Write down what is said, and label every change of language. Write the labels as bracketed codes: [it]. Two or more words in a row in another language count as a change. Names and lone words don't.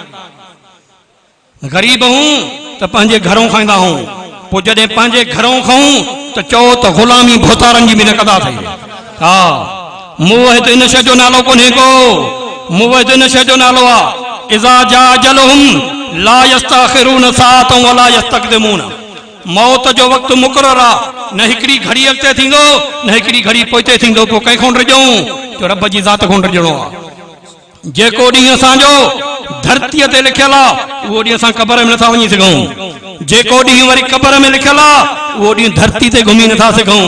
[sd] ग़रीब हूं त पंहिंजे घरों खाईंदा हूं, पोइ जॾहिं पंहिंजे घरों खाऊं त चओ त ग़ुलामी भोतारनि जी बि न कंदा थिए। हा मुवहिद इन शइ जो नालो कोन्हे को, मुवहिद इन शइ जो नालो आहे [ar] إذا جاء أجلهم لا يستأخرون ساعة ولا يستقدمون. [sd] मौत जो वक़्तु मुक़रर आहे, न हिकिड़ी घड़ी अॻिते थींदो न हिकिड़ी घड़ी पोइते थींदो। पोइ कंहिंखो डिॼूं जो रब जी ज़ात खां डिॼणो आहे। जेको ॾींहुं असांजो धरतीअ ते लिखियलु आहे उहो ॾींहुं असां क़बर में नथा वञी सघूं, जेको ॾींहुं वरी क़बर में लिखियलु आहे उहो ॾींहुं धरती ते घुमी नथा सघूं।